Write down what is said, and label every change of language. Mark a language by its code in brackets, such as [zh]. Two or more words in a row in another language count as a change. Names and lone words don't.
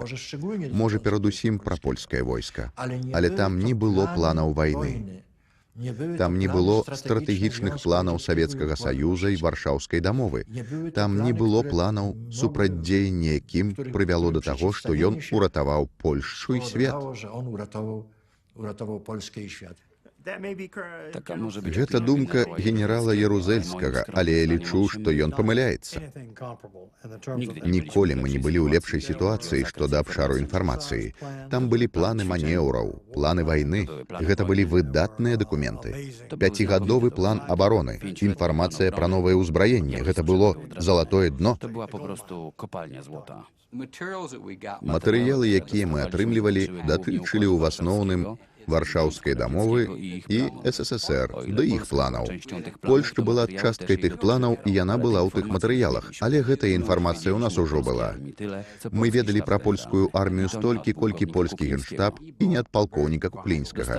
[be] Можа, перадусім пра польскае войска. Але там не было планаў вайны. Там не было стратэгічных планаў Савецкага Саюза і Варшаўскай дамовы. Там не было планаў, супрацьдзеяння якім прывяло да таго, што ён уратаваў Польшчу і свет. [pl] Taka może być [be] Гэта [pl] opinia [be] думка [pl] generała [be] генерала Ярузельскага, але я лічу, што ён памыляецца. Ніколі мы не былі ў лепшай сітуацыі што да абшару інфармацыі. Там былі планы манеўраў, планы вайны. Гэта былі выдатныя дакументы. 5-гадовы план абароны, інфармацыя пра новае ўзбраенне. Гэта было залатое дно. [pl] To była po prostu kopalnia złota. [be] Матэрыялы, якія мы атрымлівалі, датычылі ў асноўным Варшаўскай дамовы і СССР, да іх планаў. Польшча была часткай тых планаў, і яна была ў тых матэрыялах. Але гэтая інфармацыя ў нас ужо была. Мы ведалі пра польскую армію столькі, колькі польскі генштаб і не ад палкоўніка Куклінскага.